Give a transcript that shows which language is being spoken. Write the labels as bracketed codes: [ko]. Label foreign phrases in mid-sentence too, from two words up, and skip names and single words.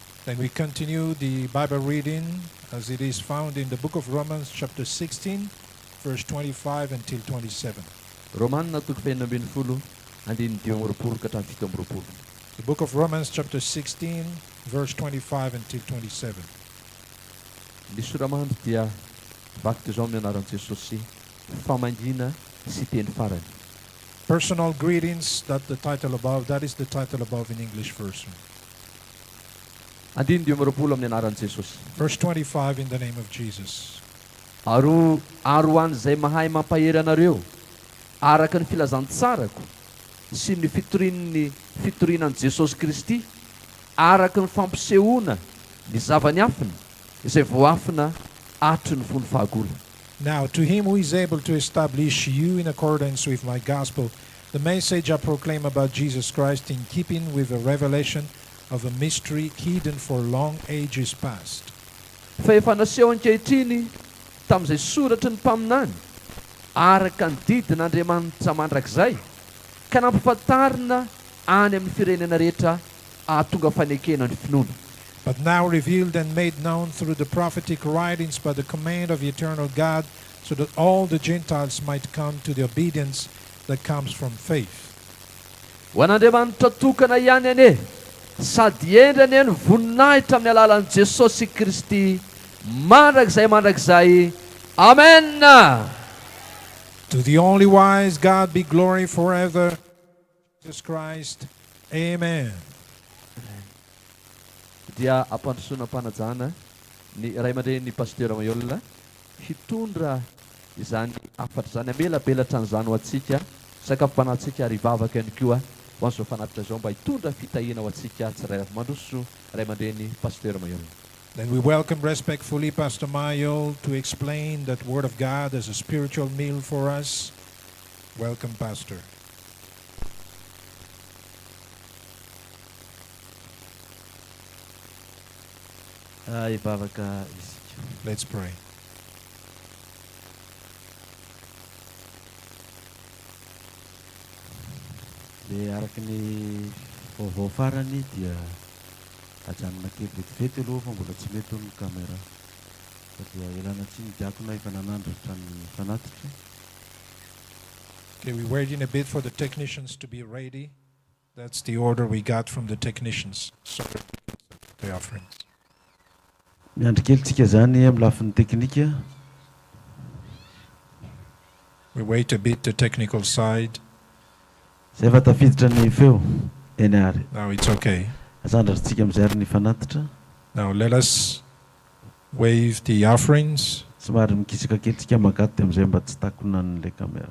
[en] Then we continue the Bible reading as it is found in the book of Romans chapter 16, verse 25 until 27. [mg] Romanina toko faenina ambin'ny folo andiny dimy amby roapolo ka hatramin'ny fito amby roapolo. [en] The book of Romans chapter 16, verse 25 until 27. [mg] Ny soramandry dia vaky izao amin'ny anaran'i Jesosy famangina sy teny farany. [en] Personal greetings, that is the title above in English version. [mg] Andiny dimy amby roapolo amin'ny anaran'i Jesosy. [en] Verse 25 in the name of Jesus. [mg] Aro an'izay mahay mampahery anareo araka ny filazantsarako sy ny fitorianan'i Jesosy Kristy araka ny fampisehoana ny zavany-afina izay voafina atry ny fony fahagola. [en] Now, to him who is able to establish you in accordance with my gospel, the message I proclaim about Jesus Christ in keeping with the revelation of a mystery hidden for long ages past. [mg] Fa efa naseho ankehitriny tamin'izay soratry ny mpaminany araka ny didin'Andriamanitra mandrakizay ka nampafantarina any amin'ny firenena rehetra ahatonga fanekena ny finoana. [en] But now revealed and made known through the prophetic writings by the command of the eternal God, so that all the Gentiles might come to the obedience that comes from faith. [mg] Ho an'Andriamanitra tokana ihany ane sady endrany ny voninahitra amin'ny alalan'i Jesosy Kristy mandrakizay. Amen. [en] To the only wise God be glory forever, Jesus Christ. Amen. [mg] Dia ampandrosoana mpanajana ny ray aman-dren'ny pasteur Mayolina hitondra izany afatra izany amelabelatra an'izany ho antsika sakafom-panahintsika ary hivavaka ihany koa ho an'izao fanatitra izao mba hitondra fitahiana ho antsika tsirairay mandroso ray aman-dren'ny pasteur Mayolina. [en] Then we welcome respectfully Pastor Mayol to explain that Word of God as a spiritual meal for us. Welcome, Pastor. Let's pray. [mg] Dia araka ny vaovao farany dia ajanona kely vetivety aloha fa mbola tsy mety ny kamera. Dia ialana tsiny diakona efa nanandratra ny fanatitra. [en] Okay, we're waiting a bit for the technicians to be ready. That's the order we got from the technicians. Sorry, the offerings. [mg] Miandry kely tsika zany amin'ny lafin'ny teknika. [en] We wait a bit the technical side. [mg] Zay efa tafiditra ny feo eny ary. [en] Now it's okay. [mg] Azandratsika amin'izay ary ny fanatitra. [en] Now let us wave the offerings. [mg] Somary mikisaka kely tsika magaty amin'izay mba tsy takona n'ilay kamera.